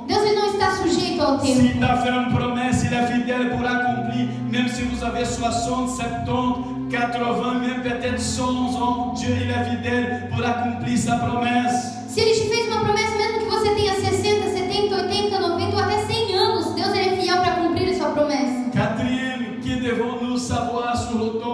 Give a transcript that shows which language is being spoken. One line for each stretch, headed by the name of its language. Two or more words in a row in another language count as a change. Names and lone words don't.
Portuguese: Deus ele não está sujeito ao tempo.
French: S'il t'a fait une promesse, il est fidèle pour accomplir. Même si vous avez 60, 70, 80, même peut-être 100 ans, Dieu il est fidèle pour accomplir sa promesse.
Portuguese: Se ele te fez uma promessa, mesmo que você tenha 60, 70, 80, 90 ou até 100 anos, Deus ele é fiel para cumprir a sua promessa.
French: Quatrième, que devons-nous savoir sur le